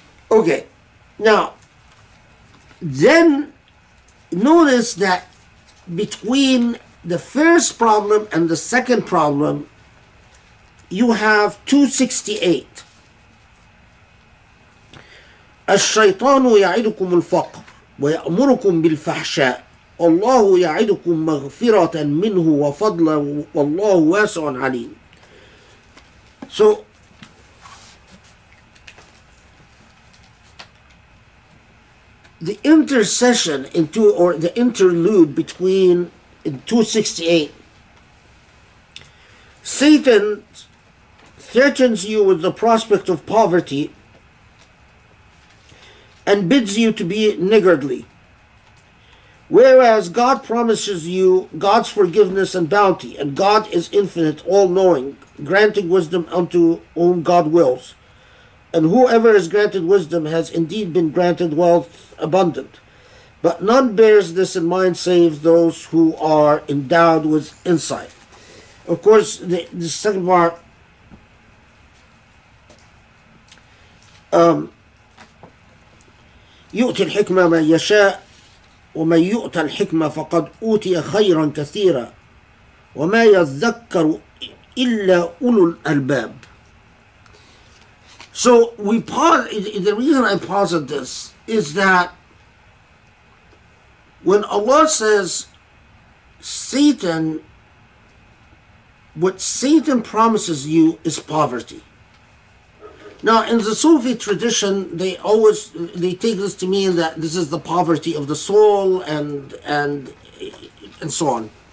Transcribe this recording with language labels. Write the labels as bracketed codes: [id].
[en] Okay, now, then notice that between the first problem and the second problem, you have 268. [ar] الشيطان يعدكم الفقر ويأمركم بالفحشاء والله يعدكم مغفرة منه وفضلا والله واسع عليم. [en] So the intercession or the interlude between in 268, Satan threatens you with the prospect of poverty and bids you to be niggardly, whereas God promises you God's forgiveness and bounty, and God is infinite, all-knowing, granting wisdom unto whom God wills. And whoever is granted wisdom has indeed been granted wealth abundant. But none bears this in mind save those who are endowed with insight. Of course, the second part, [ar] يؤتي الحكمة من يشاء ومن يؤتى الحكمة فقد أوتي خيرا كثيرا وما يذكر إلا أولو الألباب. [en] So we pause. The reason I posit this is that when Allah says Satan, what Satan promises you is poverty. Now, in the Sufi tradition, they take this to mean that this is the poverty of the soul and so on.